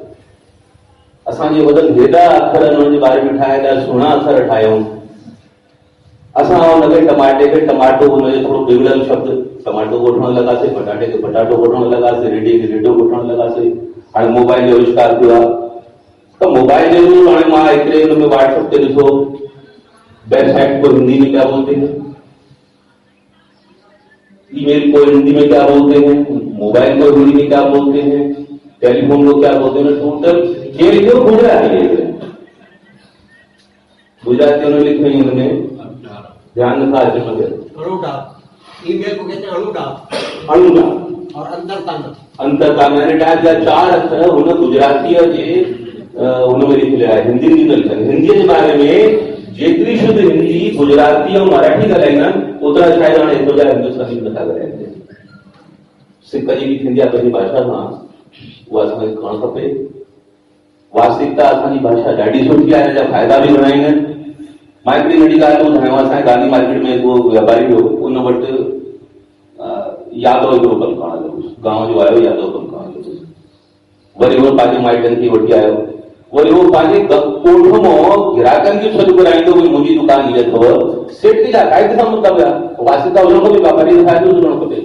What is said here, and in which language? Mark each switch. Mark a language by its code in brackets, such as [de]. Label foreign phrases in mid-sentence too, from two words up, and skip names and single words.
[sd] असांजे वॾनि हेॾा अखर हुनजे बारे में ठाहे, हेॾा सुहिणा अखर ठाहियूं। असां हुनखे टमाटे खे टमाटो, हुनजो थोरो बिगड़ल शब्द टमाटो वठण लॻासीं, पटाटे खे पटाटो वठण लॻासीं, रेडीअ खे रेडो वठण लॻासीं। हाणे मोबाइल जो आविष्कार थियो आहे त मोबाइल जे थ्रू हाणे मां हिकिड़े हुन में व्हाट्सएप ते ॾिठो [hi] वेबसाइट को हिंदी में क्या बोलते हैं, ईमेल को हिंदी में क्या बोलते हैं, मोबाइल को हिंदी में क्या बोलते हैं, टेलीफोन को क्या बोलते हैं, टोटल ये लिखो गुजराती उन्होंने लिखे, उन्होंने ध्यान रखा ईमेल को कहते हैं अनुडा और [sd] अंतर चार अक्षर हुन गुजराती हुन में लिखिया है, हिंदी में न लिखनि। हिंदी के बारे में जेतरी शुद्ध हिंदी गुजराती और मराठी ॻाल्हाईंदा आहिनि ओतिरा शायदि हाणे हिंदुजा हिंदुस्तानी नथा ॻाल्हाइनि। सिक जी बि थींदी आहे पंहिंजी भाषा सां, उहा असांखे खणणु खपे। वास्तविकता असांजी भाषा ॾाढी सुठी आहे, हिन जा फ़ाइदा बि घणा आहिनि। मां हिकिड़ी नंढी ॻाल्हि ॿुधायांव, असांजे गांधी मार्केट में को वापारी हो, उन वटि यादव हिकिड़ो कमु करणु लॻुसि, गांव जो आयो यादव कमु करणु लॻुसि। वरी उहो पंहिंजे माइटनि खे वठी आयो, वरी वो पंहिंजे कोठ मां ग्राहकनि खे सॾु कराईंदो भई मुंहिंजी दुकान हीअ अथव। सेठ खे छा काइदे सां मतिलबु आहे, वासिता हुजणु खपे, वापारी जो फ़ाइदो हुजणु खपे।